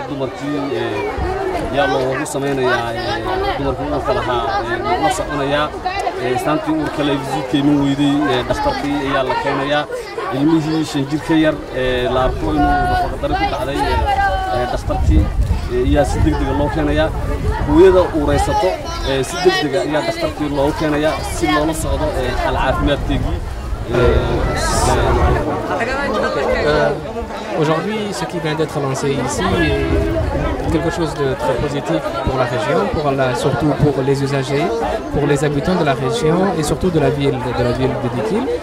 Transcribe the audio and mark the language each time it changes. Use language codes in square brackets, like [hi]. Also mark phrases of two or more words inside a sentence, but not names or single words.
[so] dumarkii yaa loogu samaynayaa dumarkii uurka lahaa la soconayaa islaantii uurka la visitkayma weyday dhakhtarkii ayaa la keenayaa ilmihii shanjirka yar la arko inuu nafaqadari ku dhacday dhakhtarkii ayaa si degdega loo keenayaa hooyada uuraysato si degdega ayaa dhakhtarkii loogu keenayaa si loola socdo xal caafimaadkeegii. [fr] Aujourd'hui, ce qui vient d'être lancé ici est quelque chose de très positif pour la région, surtout pour les usagers, pour les habitants de la région et surtout de la ville de Dikil.